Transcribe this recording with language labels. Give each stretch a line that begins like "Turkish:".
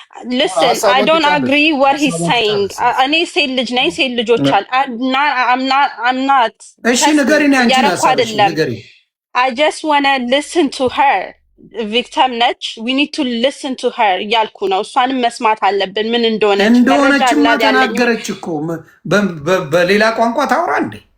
English: Listen, I don't agree what he's saying.
Amharic: እኔ ሴት ልጅ ነኝ፣ ሴት ልጆች አሉ።
English: I'm not.
Amharic: እሺ ንገሪኝ አንቺ ንገሪኝ።
English: I just want to listen to her.
Amharic: ቪክቲም ነች።
English: We need to listen to her
Amharic: እያልኩ ነው። እሷንም መስማት አለብን ምን እንደሆነችማ ተናገረች እኮ በሌላ ቋንቋ ታውራ እንዴ?